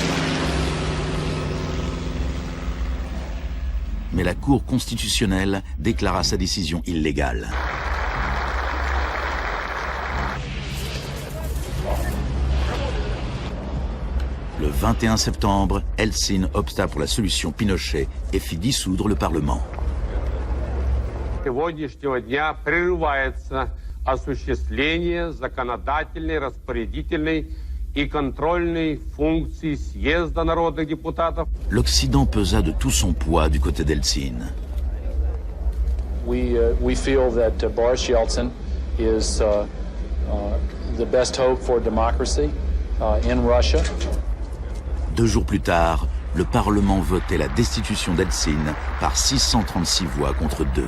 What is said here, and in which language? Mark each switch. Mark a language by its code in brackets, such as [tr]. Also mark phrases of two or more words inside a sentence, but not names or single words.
[fr] Mais la Cour constitutionnelle déclara sa décision illégale. Le 21 septembre, Eltsine opta pour la solution Pinochet et fit dissoudre le Parlement. [ru] Сегодняшнего дня прерывается осуществление законодательной, распорядительной и контрольной функций съезда народных депутатов. [fr] L'Occident pesa de tout son poids du côté d'Eltsine. [en] We feel that Boris Yeltsin is the best hope for democracy in Russia. [fr] 2 jours plus tard, le Parlement votait la destitution d'Eltsine par 636 voix contre 2.